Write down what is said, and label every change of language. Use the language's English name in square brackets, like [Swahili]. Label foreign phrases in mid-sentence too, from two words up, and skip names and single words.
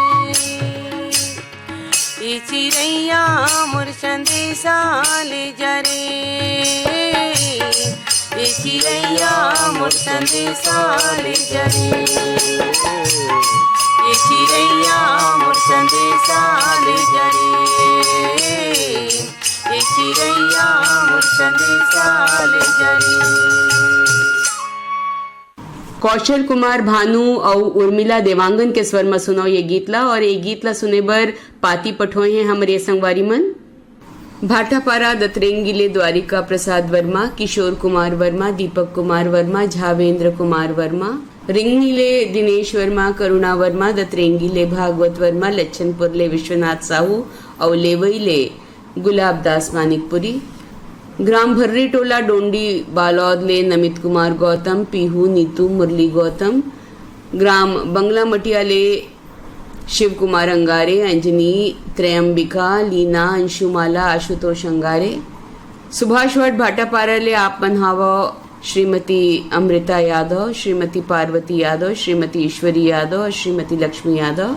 [Chhattisgarhi] ये चिड़ैया मोर संदेशा ले जा रे, ये चिड़ैया मोर संदेशा ले जा रे, ये चिड़ैया मोर संदेशा ले जा रे, ये चिड़ैया मोर संदेशा ले जा रे। कौशल कुमार भानु और उर्मिला देवांगन के स्वर में सुनो ये गीतला, और ये गीतला सुने बर पाती पठोए हैं हमारे संगवारी मन भाटापारा, दतरेंगीले द्वारिका प्रसाद वर्मा, किशोर कुमार वर्मा, दीपक कुमार वर्मा, झावेंद्र कुमार वर्मा, रिंगनीले दिनेश वर्मा, करुणा वर्मा, दतरेंगीले भागवत वर्मा, लच्छनपुरले विश्वनाथ साहू और लेवईले गुलाब दास मानिकपुरी, ग्राम भर्री टोला डोंडी बालौदले नमित कुमार गौतम, पीहू नीतू मुरली गौतम, ग्राम बंगला मटियाले शिव कुमार अंगारे, अंजनी त्रयंबिका, लीना अंशुमाला, आशुतोष अंगारे, सुभाषवट भाटापाराले आपन हावा श्रीमती अमृता यादव, श्रीमती पार्वती यादव, श्रीमती ईश्वरी यादव और श्रीमती लक्ष्मी यादव।